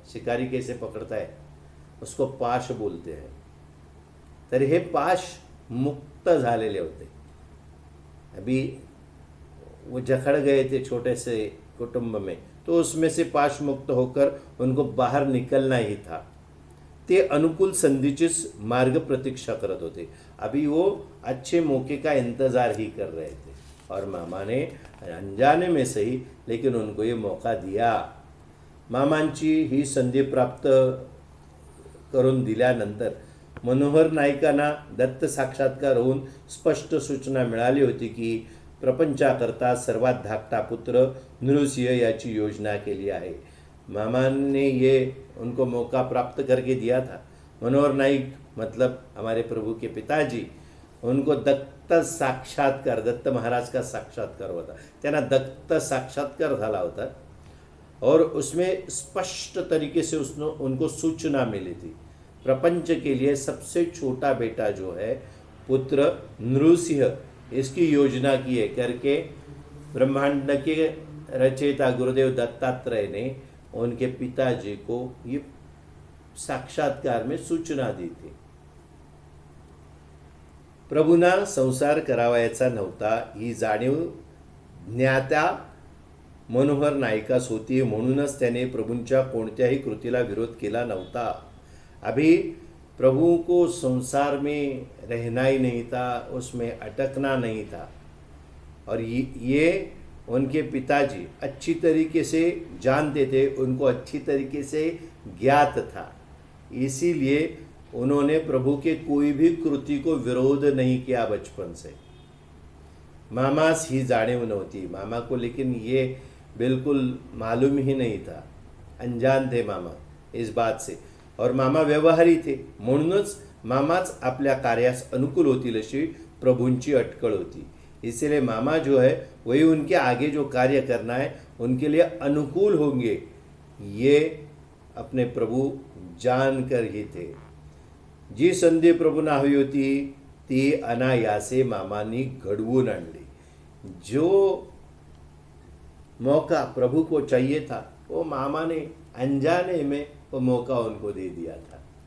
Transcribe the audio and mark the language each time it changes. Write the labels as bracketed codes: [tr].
[hi] शिकारी कैसे पकड़ता है, उसको पाश बोलते हैं. [mr] तर हे पाश मुक्त झालेले होते. [hi] अभी वो जकड़ गए थे छोटे से कुटुंब में, तो उसमें से पाश मुक्त होकर उनको बाहर निकलना ही था. [mr] ते अनुकूल संधीचीच मार्ग प्रतीक्षा करत होते. [hi] अभी वो अच्छे मौके का इंतज़ार ही कर रहे थे. और मामा ने अनजाने में सही, लेकिन उनको ये मौका दिया. [mr] मामांची ही संधी प्राप्त करून दिल्यानंतर मनोहर नाईकांना दत्त साक्षात्कार होऊन स्पष्ट सूचना मिळाली होती की प्रपंचाकरता सर्वात धाकटा पुत्र नृसिंह याची योजना केली आहे. [hi] मामा ने ये उनको मौका प्राप्त करके दिया था. [mr] मनोहर नाईक [hi] मतलब हमारे प्रभु के पिताजी, उनको दत्त साक्षात्कार, दत्त महाराज का साक्षात्कार होता, [mr] त्यांना दत्त साक्षात्कार झाला होता [hi] और उसमें स्पष्ट तरीके से उसने उनको सूचना मिली थी। प्रपंच के लिए सबसे छोटा बेटा जो है पुत्र नृसिंह, इसकी योजना की है करके ब्रह्मांड के रचयिता गुरुदेव दत्तात्रेय ने उनके पिताजी को ये साक्षात्कार में सूचना दी थी। [mr] प्रभूंना संसार करावायचा नव्हता ही जाणीव ज्ञात्या मनोहर नायकास होती, म्हणूनच त्याने प्रभूंच्या कोणत्याही कृतीला विरोध केला नव्हता। [hi] अभी प्रभु को संसार में रहना ही नहीं था, उसमें अटकना नहीं था, और ये उनके पिताजी अच्छी तरीके से जानते थे, उनको अच्छी तरीके से ज्ञात था, इसीलिए उन्होंने प्रभु के कोई भी कृति को विरोध नहीं किया बचपन से। [mr] मामास ही जाणीव नव्हती [hi] मामा को, लेकिन ये बिल्कुल मालूम ही नहीं था, अनजान थे मामा इस बात से, और मामा व्यवहारी थे, [mr] म्हणूनच मामाच आपल्या कार्यास अनुकूल होतील अशी प्रभूंची अटकळ होती। [hi] इसलिए मामा जो है वही उनके आगे जो कार्य करना है उनके लिए अनुकूल होंगे, ये अपने प्रभु जानकर ही थे। [mr] जी संधी प्रभूंना हवी होती ती अनायासे मामानी घडवून आणली। [hi] जो मौका प्रभु को चाहिए था वो मामा ने अनजाने में वो मौका उनको दे दिया था।